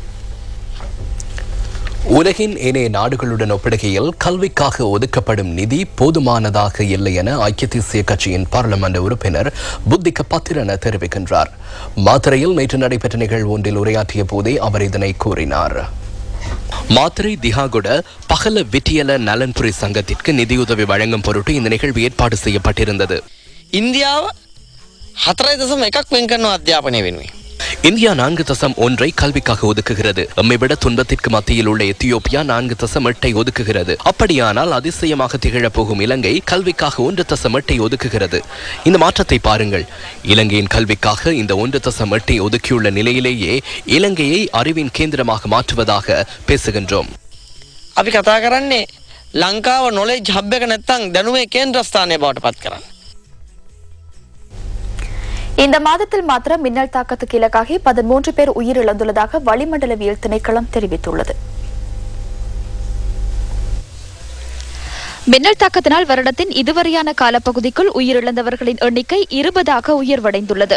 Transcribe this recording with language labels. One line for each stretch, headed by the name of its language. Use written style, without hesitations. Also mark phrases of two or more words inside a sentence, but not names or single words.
Tamil: உலகின் ஏனைய நாடுகளுடன் ஒப்பிடுகையில் கல்விக்காக ஒதுக்கப்படும் நிதி போதுமானதாக இல்லை என ஐக்கிய தேசிய கட்சியின் பாராளுமன்ற உறுப்பினர் புத்திக பத்திரன தெரிவிக்கின்றார். மாத்தறையில் நேற்று நடைபெற்ற நிகழ்வு ஒன்றில் உரையாற்றிய போதே அவர் இதனை கூறினார். மாத்தறை திஹாகுட பகல விட்டியல நலன்புரி சங்கத்திற்கு நிதியுதவி வழங்கும் பொருட்டு இந்த நிகழ்வு ஏற்பாடு செய்யப்பட்டிருந்தது.
Sinhala: இந்தியாව 4.1 වෙන් කරනවා අධ්‍යාපනය වෙනුවෙන්.
Tamil: இந்தியா 4.1 கல்விக்காக ஒதுக்குகிறது. எம்மை விட துன்பத்திற்கு மத்தியில் உள்ள எத்தியோப்பியா 4.8 ஒதுக்குகிறது. அப்படியானால் அதிசயமாக திகழப் போகும் இலங்கை கல்விக்காக 1.8 ஒதுக்குகிறது. இந்த மாற்றத்தை பாருங்கள். இலங்கையின் கல்விக்காக இந்த 1.8 ஒதுக்கியுள்ள நிலையிலேயே இலங்கையை அறிவின் கேந்திரமாக மாற்றுவதாக பேசுகின்றோம்.
Sinhala: අපි කතා කරන්නේ ලංකාව
English: knowledge hub
Sinhala: එක නැත්තම් දැනුමේ කේන්ද්‍රස්ථානය බවට පත් කරන්න.
Tamil: இந்த மாதத்தில் மாத்திரம் மின்னல் தாக்கத்துக்கு இலக்காகி 13 பேர் உயிரிழந்துள்ளதாக வளிமண்டலவியல் திணைக்களம் தெரிவித்துள்ளது. மின்னல் தாக்கத்தினால் வருடத்தின் இதுவரையான காலப்பகுதிக்குள் உயிரிழந்தவர்களின் எண்ணிக்கை 20ஆக உயர்வடைந்துள்ளது.